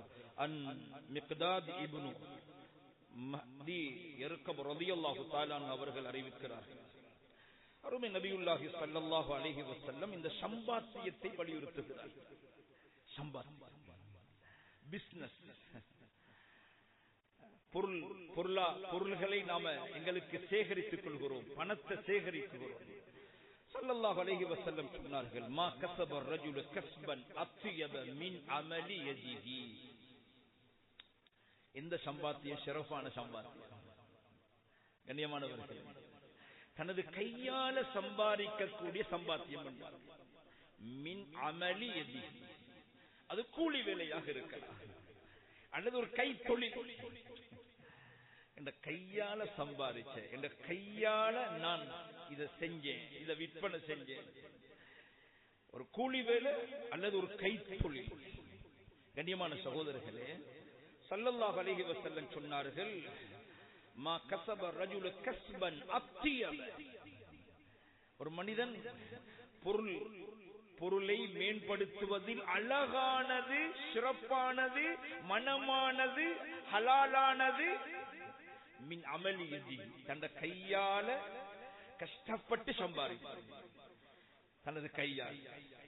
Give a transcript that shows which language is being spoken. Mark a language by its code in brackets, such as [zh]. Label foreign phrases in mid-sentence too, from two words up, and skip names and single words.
[ta] அன் மிக்தாத் இப்னு மஹ்தி யர்கப் [ar] رضي الله تعالى [ta] அவர்கள் அறிவிக்கிறார்கள், அருமை [ar] نبي الله صلى الله عليه وسلم [ta] இந்த சம்பாத்தியத்தை வலியுறுத்துகிறார். சம்பாத்தியம், பிசினஸ், பொருள்களை நாம எங்களுக்கு சேகரித்துக் கொள்கிறோம், பணத்தை சேகரிக்கிறோம். [ar] صلى الله عليه وسلم [ta] சொன்னார்கள், [ar] ما كسب الرجل كسبا اطيب من عمل يده. [ta] இந்த சம்பாத்தியம் சிறப்பான சம்பாத்தியம். கண்ணியமானவர்களே, தனது கையால சம்பாதிக்கக்கூடிய சம்பாத்தியம் என்றார்கள். [ar] من عمل يده, [ta] அது கூலி வேலையாக இருக்கலாம், அல்லது ஒரு கை தொழில். இந்த கையால சம்பாதிச்ச, இந்த கையால நான் இதை செஞ்சேன், இதை விற்பனை செஞ்சேன், ஒரு கூலி வேலை அல்லது ஒரு கை தொழில். கண்ணியமான சகோதரர்களே, [ar] صلى الله عليه وسلم [ta] சொன்னார்கள், [ar] ما كسب الرجل كسبا اطيب. [ta] ஒரு மனிதன் பொருளை மேம்படுத்துவதில் அழகானது, சிறப்பானது, மனமானது, ஹலாலானது, [ar] من عمل يده, [ta] தன் கையால கஷ்டப்பட்டு சம்பாதிப்பார், தனது கையால்.